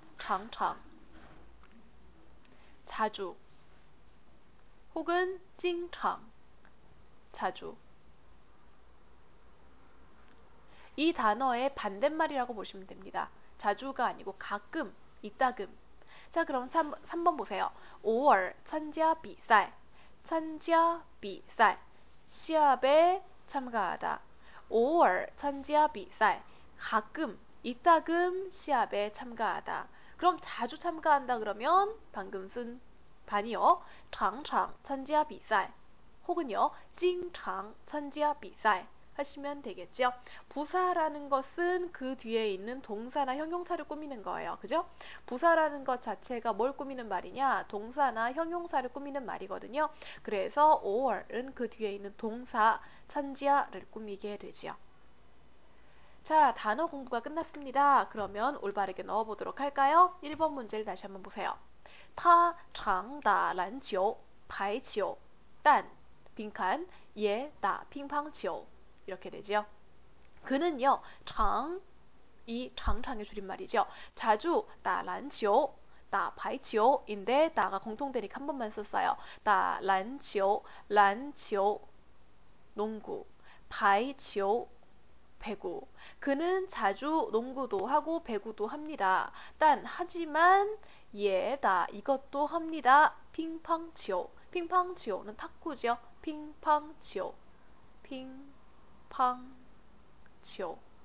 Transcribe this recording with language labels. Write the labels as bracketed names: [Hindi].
[Korean] 장창 자주 혹은 经常 자주. 이 단어의 반대말이라고 보시면 됩니다. 자주가 아니고 가끔, 이따금. 자, 그럼 3번 보세요. [Chinese] 偶尔参加比赛, 参加比赛, [Korean] 시합에 참가하다. [Chinese] 偶尔参加比赛, [Korean] 가끔, 이따금 시합에 참가하다. 그럼 자주 참가한다 그러면 방금 쓴 반이요. [Chinese] 常常参加比赛 [Korean] 혹은요. [Chinese] 经常参加比赛 [Korean] 하시면 되겠죠. 부사라는 것은 그 뒤에 있는 동사나 형용사를 꾸미는 거예요. 그죠? 부사라는 것 자체가 뭘 꾸미는 말이냐? 동사나 형용사를 꾸미는 말이거든요. 그래서 偶尔은 그 뒤에 있는 동사 천지야를 꾸미게 되지요. 자, 단어 공부가 끝났습니다. 그러면 올바르게 넣어보도록 할까요? 1번 문제를 다시 한번 보세요. [Chinese] 他常打篮球,排球,但 [Korean] 빈칸, [Chinese] 也打乒乓球 [Korean] 이렇게 되죠. 그는요, 이 장창의 줄임말이죠. 자주 [Chinese] 打篮球, 打排球 [Korean] 인데 打가 공통되니까 한 번만 썼어요. [Chinese] 打篮球, 篮球, 농구, 排球, 배구. [Korean] 그는 자주 농구도 하고 배구도 합니다. 하지만 예다 이것도 합니다. 乒乓球.乒乓球는 탁구죠. 乒乓球. [Chinese] 乒乓球.